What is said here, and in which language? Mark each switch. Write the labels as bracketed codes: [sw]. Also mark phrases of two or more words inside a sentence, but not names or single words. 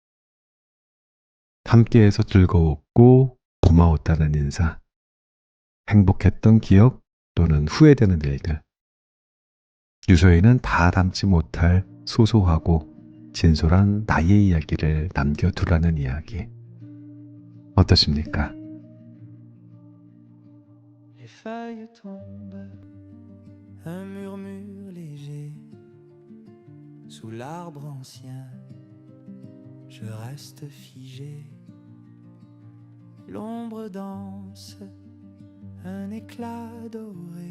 [ko] 함께해서 즐거웠고 고마웠다는 인사, 행복했던 기억 또는 후회되는 일들. 유서에는 다 담지 못할 소소하고 진솔한 나의 이야기를 남겨두라는 이야기. 어떠십니까? [fr] Les feuilles tombent, un murmure léger. Sous l'arbre ancien, je reste figé. L'ombre danse, un éclat doré.